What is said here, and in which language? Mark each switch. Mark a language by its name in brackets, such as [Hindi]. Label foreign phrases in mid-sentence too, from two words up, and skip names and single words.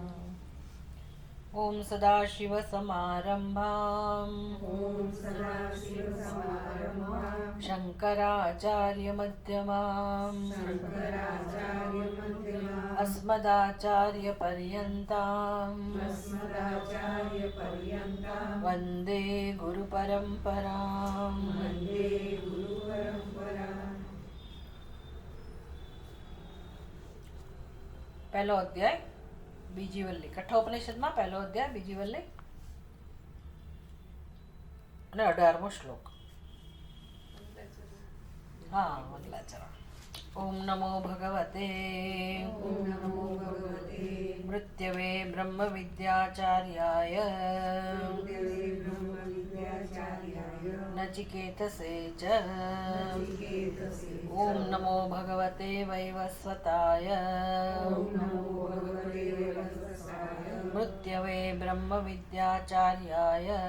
[Sanskrit] ॐ सदाशिवसमारम्भाम् शङ्कराचार्यमध्यमाम् अस्मदाचार्यपर्यन्ताम् वन्दे गुरुपरम्पराम्। [Gujarati] પહેલો અધ્યાય બીજી વલ્લી કઠોપનિષદ માં પહેલો અધ્યાય બીજી વલ્લી અને 18મો શ્લોક। હા મંગલાચરણ। [Sanskrit] ओम नमो भगवते मृत्यवे ब्रह्म विद्याचार्याय नचिकेतसे च ओम नमो भगवते वैवस्वताय मृत्यवे ब्रह्म विद्याचार्याय